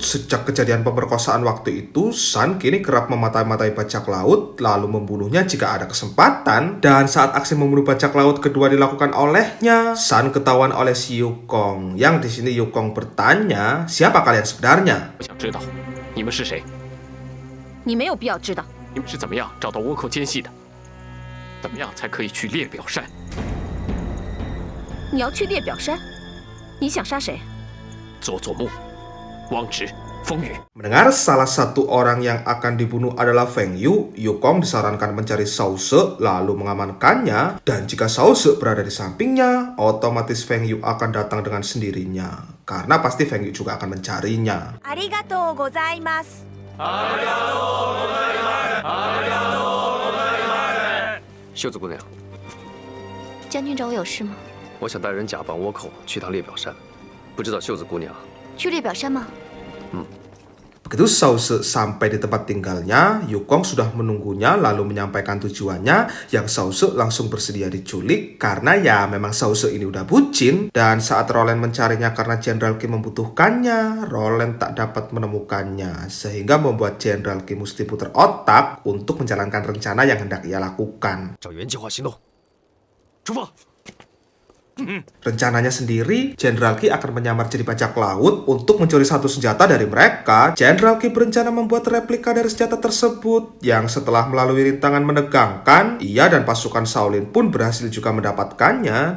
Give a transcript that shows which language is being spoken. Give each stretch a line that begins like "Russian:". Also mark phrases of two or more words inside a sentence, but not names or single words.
Indonesian: Sejak kejadian pemerkosaan waktu itu, San kini kerap mematai-matai bajak laut, lalu membunuhnya jika ada kesempatan. Dan saat aksi membunuh bajak laut kedua dilakukan olehnya, San ketahuan oleh si Yukong, yang di sini Yukong bertanya, siapa kalian sebenarnya?
Chinese: 我想知道你们是谁，你没有必要知道。你们是怎么样找到倭寇奸细的？怎么样才可以去列表山？你要去列表山？你想杀谁？佐佐木、汪直、风雨。
Indonesian: Mendengar salah satu orang yang akan dibunuh adalah Feng Yu, Yukong disarankan mencari Sause lalu mengamankannya, dan jika Sause berada di sampingnya, otomatis Feng Yu akan datang dengan sendirinya, karena pasti Feng Yu juga akan mencarinya.
Japanese: ありがとうございます。
Chinese: 秀子姑娘，将军找我有事吗？我想带人假扮倭寇去趟列表山，不知道秀子姑娘。去列表山吗？
Indonesian: Begitu Sause sampai di tempat tinggalnya, Yukong sudah menunggunya lalu menyampaikan tujuannya, yang Sause langsung bersedia diculik karena ya memang Sause ini udah bucin. Dan saat Roland mencarinya karena Jenderal Qi membutuhkannya, Roland tak dapat menemukannya, sehingga membuat Jenderal Qi mesti putar otak untuk menjalankan rencana yang hendak ia lakukan.
Chinese: 找原计划行动，出发！
Indonesian: Rencananya sendiri, Jenderal Qi akan menyamar jadi bajak laut untuk mencuri satu senjata dari mereka. Jenderal Qi berencana membuat replika dari senjata tersebut, yang setelah melalui rintangan menegangkan, ia dan pasukan Shaolin pun berhasil juga mendapatkannya.